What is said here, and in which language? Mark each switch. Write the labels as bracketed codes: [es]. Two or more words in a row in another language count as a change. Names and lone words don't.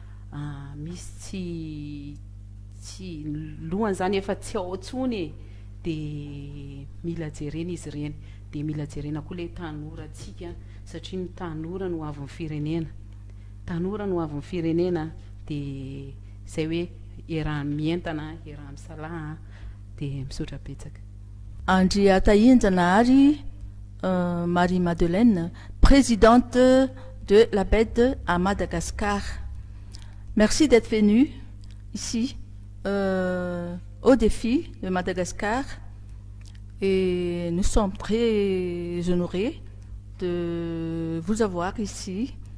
[mg] misy tsy lohany zany efa tsy ao tsony dia mila jerena izy reny dia mila jerena koa le tanorantsika satria ny tanora no avy ny firenena, tanora no avy ny firenena dia zay hoe iarahan'ny mientana iarahan'ny salaha dia misaotra betsaka. [fr] Andry Atahinjanahary Marie-Madeleine, présidente de l'ABED à Madagascar. Merci d'être venue ici au défi de Madagascar et nous sommes très honorés de vous avoir ici.